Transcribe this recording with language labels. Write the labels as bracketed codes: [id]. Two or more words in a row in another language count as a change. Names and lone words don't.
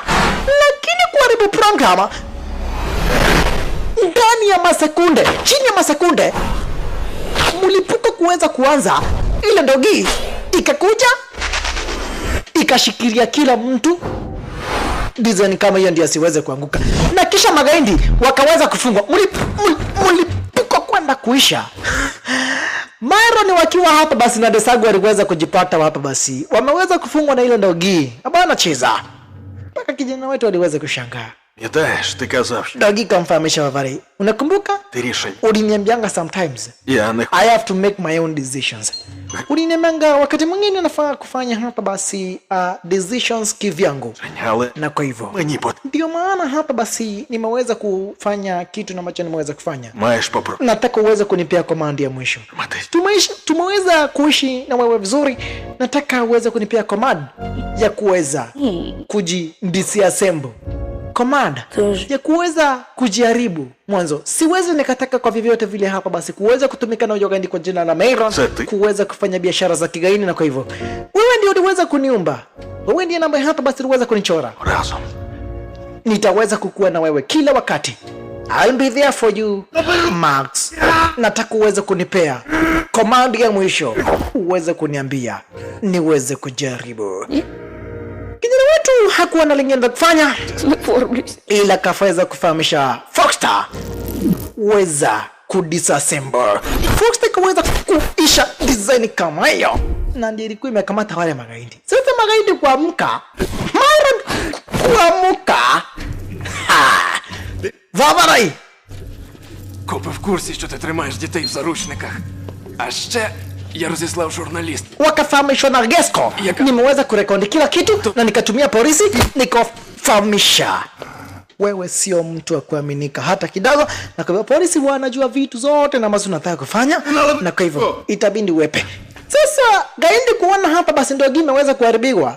[sw] Lakini kuharibu program ndani ya masekunde, chini ya masekunde, mlipuko kuweza kuanza, ile ndogi ikakuja ikashikilia kila mtu design kama hiyo ndio asiweze kuanguka, na kisha magaindi wakaweza kufungwa. Mlipuko kwenda kuisha. Myron wakiwa hapa basi na Desagu waliweza kujipata hapa basi wameweza kufungwa na ile ndogi abana cheza, mpaka kijana wetu aliweza kushangaa. [uk] Пам'ятаєш, ти казав, що [sw] Ndogi kamfahamisha Wavari, unakumbuka? [uk] ти рішення. [sw] Uliniambianga sometimes [uk] Я не [en] I have to make my own decisions. [sw] Uliniambianga wakati mwingine nafaa kufanya hapa basi decisions kivyangu. [uk] але [sw] Na kwa hivyo [uk] мені [sw] ndio maana hapa basi nimeweza kufanya kitu ambacho nimeweza kufanya. [uk] маєш попробувати. [sw] Nataka uweze kunipea command ya mwisho. Tumeweza kuishi na wewe vizuri. Nataka uweze kunipea command ya kuweza kujidisassemble. Command ya kuweza kujaribu mwanzo. Siwezi nikataka kwa vyovyote vile hapa basi kuweza kutumika na Gaindi kwa jina la Myron kuweza kufanya biashara za kigaini, na kwa hivyo wewe ndio uliweza kuniumba. Wewe ndiye namba hapa basi uliweza kunichora. [uk] Разом. [sw] Nitaweza kukua na wewe kila wakati. [en] I'll be there for you, Max. [sw] Nataka uweze kunipea command ya mwisho, uweze kuniambia niweze kujaribu. Kijana wetu hakuwa na lingine kufanya ila kafaweza kufahamisha Foxstar weza kudisassemble. Foxter kaweza kuisha design kama hiyo, na ndiyo ilikuwa imekamata wale magaidi. Sasa magaidi kuamka, Myron kuamka. [uk] Ваварай! Копи в курсі, що ти тримаєш дітей в заручниках. А ще я розіслав журналіст. [sw] Wakafahamisha na Gesco. Nimeweza kurekodi kila kitu na nikatumia polisi nikafahamisha. Wewe sio mtu wa kuaminika hata kidogo, na kwa polisi wanajua vitu zote na ambazo unataka kufanya, na kwa hivyo itabidi uwepe. Sasa gaindi kuona hapa basi ndio game imeweza kuharibiwa.